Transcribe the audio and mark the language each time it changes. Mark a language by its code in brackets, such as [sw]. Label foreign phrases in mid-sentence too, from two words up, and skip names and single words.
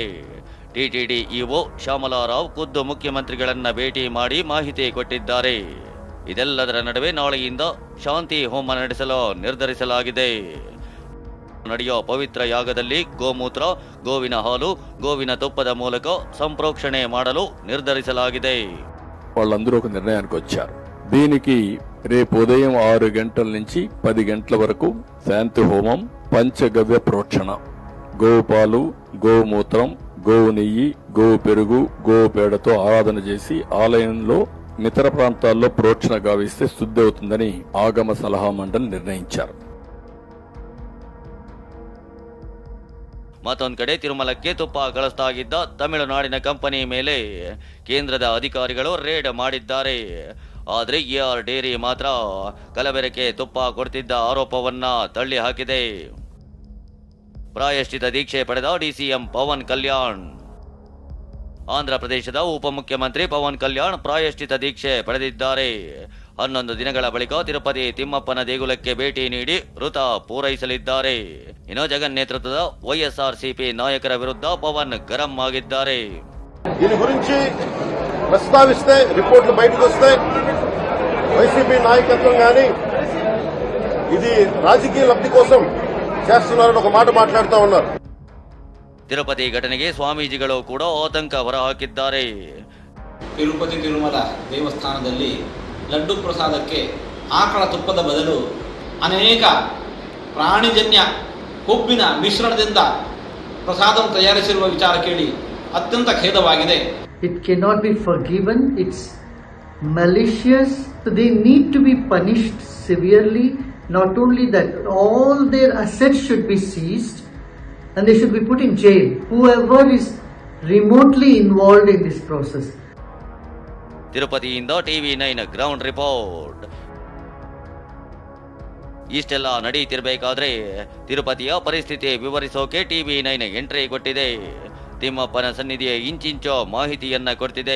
[kn] ಟಿಟಿಡಿ ಇಒ ಶ್ಯಾಮಲಾರಾವ್ ಖುದ್ದು ಮುಖ್ಯಮಂತ್ರಿಗಳನ್ನ ಭೇಟಿ ಮಾಡಿ ಮಾಹಿತಿ ಕೊಟ್ಟಿದ್ದಾರೆ. ಇದೆಲ್ಲದರ ನಡುವೆ ನಾಳೆಯಿಂದ ಶಾಂತಿ ಹೋಮ ನಡೆಸಲು ನಿರ್ಧರಿಸಲಾಗಿದೆ. ನಡೆಯೋ ಪವಿತ್ರ ಯಾಗದಲ್ಲಿ ಗೋಮೂತ್ರ, ಗೋವಿನ ಹಾಲು, ಗೋವಿನ ತುಪ್ಪದ ಮೂಲಕ ಸಂಪ್ರೋಕ್ಷಣೆ ಮಾಡಲು నిర్ధరించలాಗಿದೆ. [te] వాళ్ళందరూ ఒక నిర్ణయానికి వచ్చారు. దీనికి రేపు ఉదయం 6 గంటల నుంచి 10 గంటల వరకు శాంతి హోమం, పంచగవ్య ప్రోక్షణ, గోవు పాలు, గోమూత్రం, గోవు నెయ్యి, గోవు పెరుగు, గోవు పేడతో ఆరాధన చేసి ఆలయంలో ఇతర ప్రాంతాల్లో ప్రోక్షణ గావిస్తే శుద్ధి అవుతుందని ఆగమ సలహా మండలి నిర్ణయించారు. [kn] ಮತ್ತೊಂದು ಕಡೆ ತಿರುಮಲಕ್ಕೆ ತುಪ್ಪ ಕಳಿಸ್ತಾಗಿದ್ದ ತಮಿಳುನಾಡಿನ ಕಂಪನಿ ಮೇಲೆ ಕೇಂದ್ರದ ಅಧಿಕಾರಿಗಳು ರೇಡ್ ಮಾಡಿದ್ದಾರೆ. ಆದರೆ ER ಡೇರಿ ಮಾತ್ರ ಕಲಬೆರಕೆ ತುಪ್ಪ ಕೊಡ್ತಿದ್ದ ಆರೋಪವನ್ನ ತಳ್ಳಿ ಹಾಕಿದೆ. ಪ್ರಾಯಶ್ಚಿತ ದೀಕ್ಷೆ ಪಡೆದ DCM ಪವನ್ ಕಲ್ಯಾಣ್. ಆಂಧ್ರ ಪ್ರದೇಶದ ಉಪಮುಖ್ಯಮಂತ್ರಿ ಪವನ್ ಕಲ್ಯಾಣ್ ಪ್ರಾಯಶ್ಚಿತ ದೀಕ್ಷೆ ಪಡೆದಿದ್ದಾರೆ. 11 ದಿನಗಳ ಬಳಿಕ ತಿರುಪತಿ ತಿಮ್ಮಪ್ಪನ ದೇಗುಲಕ್ಕೆ ಭೇಟಿ ನೀಡಿ ವೃತ ಪೂರೈಸಲಿದ್ದಾರೆ. ಇನ್ನು ಜಗನ್ ನೇತೃತ್ವದ YSRCP ನಾಯಕರ ವಿರುದ್ಧ ಪವನ್ ಗರಂ ಆಗಿದ್ದಾರೆ. [te] దీని గురించి ప్రస్తావిస్తే రిపోర్ట్లు బయటకు వస్తే వైసీపీ నాయకత్వం కానీ ఇది రాజకీయ లబ్ధి కోసం చేస్తున్నారని ఒక మాట మాట్లాడుతూ ఉన్నారు. [kn] ತಿರುಪತಿ ಘಟನೆಗೆ ಸ್ವಾಮೀಜಿಗಳು ಕೂಡ ಆತಂಕ ಹೊರಹಾಕಿದ್ದಾರೆ. ತಿರುಪತಿ ತಿರುಮಲ ದೇವಸ್ಥಾನದಲ್ಲಿ ಲಡ್ಡು ಪ್ರಸಾದಕ್ಕೆ ಆಕಳ ತುಪ್ಪದ ಬದಲು ಅನೇಕ ಪ್ರಾಣಿಜನ್ಯ ಕೊಬ್ಬಿನ ಮಿಶ್ರಣದಿಂದ ಪ್ರಸಾದವನ್ನು ತಯಾರಿಸಿರುವ ವಿಚಾರ ಕೇಳಿ ಅತ್ಯಂತ ಖೇದವಾಗಿದೆ. [en] It cannot be forgiven. It's malicious. So they need to be punished severely. Not only that, all their assets should be seized and they should be put in jail. Whoever is remotely involved in this process. [kn] ತಿರುಪತಿಯಿಂದ TV9 [en] ground report. [kn] ಇಷ್ಟೆಲ್ಲ ನಡೀತಿರ್ಬೇಕಾದ್ರೆ ತಿರುಪತಿಯ ಪರಿಸ್ಥಿತಿ ವಿವರಿಸೋಕೆ TV9 ಎಂಟ್ರಿ ಕೊಟ್ಟಿದೆ. ತಿಮ್ಮಪ್ಪನ ಸನ್ನಿಧಿಯ ಇಂಚಿಂಚೋ ಮಾಹಿತಿಯನ್ನ ಕೊಡ್ತಿದೆ.